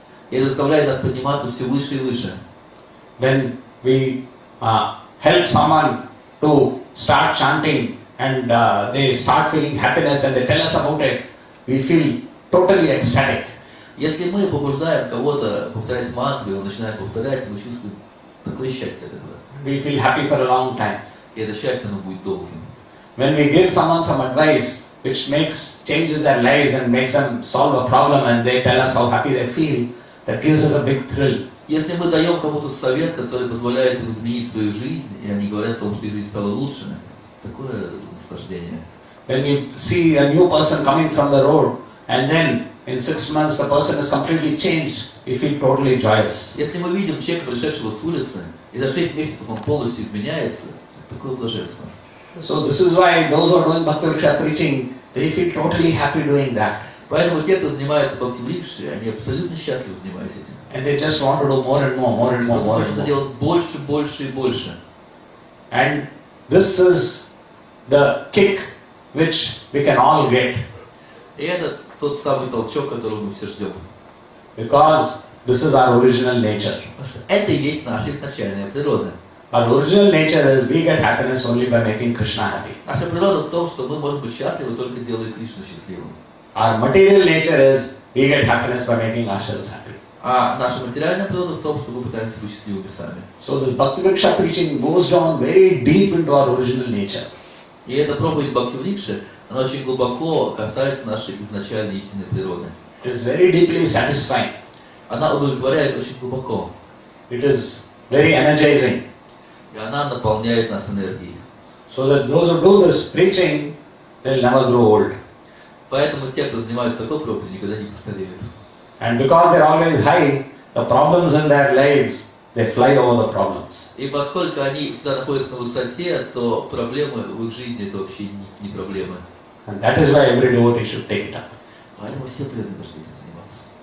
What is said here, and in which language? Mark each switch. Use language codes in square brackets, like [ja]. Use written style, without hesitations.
[ru] И это заставляет нас подниматься все выше и выше. [en] When we help someone to start chanting and they start feeling happiness and they tell us about it, we feel totally ecstatic. [ru] Если мы побуждаем кого-то повторять мантру, и он начинает повторять, мы чувствуем такое счастье от этого. [en] We feel happy for a long time. [ru] И это счастье, оно будет долгим. [en] When we give someone some advice which changes their lives and makes them solve a problem and they tell us how happy they feel, that gives us a big thrill. [ru] Если мы даем кому-то совет, который позволяет им изменить свою жизнь, и они говорят о том, что их жизнь стала лучше, такое наслаждение. [en] When we see a new person coming from the road and then in 6 months the person is completely changed, we feel totally joyous. [ru] Если мы видим человека, пришедшего с улицы, и за 6 месяцев он полностью изменяется, такое блаженство. [en] So this is why those who are doing Bhakti Vriksha preaching, they feel totally happy doing that. [ru] Поэтому те, кто занимается Бхакти Врикшей, они абсолютно счастливы, занимаясь этим. [en] And they just want to do more and more, more and more, more and [ru] Хочется [en] more. [ru] делать больше, больше и больше. [en] And this is the kick which we can all get. [ru] И это тот самый толчок, которого мы все ждем. [en] Because this is our original nature. [ru] Потому что это и есть наша изначальная природа. [en] Our original nature is we get happiness only by making Krishna happy. [ru] Наша природа в том, что мы можем быть счастливы, только делая Кришну счастливым. [en] Our material nature is we get happiness by making ourselves happy. [ru] А наша материальная природа в том, что мы пытаемся быть счастливыми сами. [en] So the Bhakti Vriksha preaching goes down very deep into our original nature. [ru] И эта проповедь Бхакти Врикши, она очень глубоко касается нашей изначальной истинной природы. [en] It is very deeply satisfying. [ru] Она удовлетворяет очень глубоко. [en] It is very energizing. [ru] И она наполняет нас энергией. [en] So that those who do this preaching, they'll never grow old. [ru] Поэтому те, кто занимается такой проповедью, никогда не постареют. [en] And because they're always high, the problems in their lives, they fly over the problems. [ru] И поскольку они всегда находятся на высоте, то проблемы в их жизни это вообще не проблемы. [en] And that is why every devotee should take it up. [ru] Поэтому все преданные должны этим заниматься.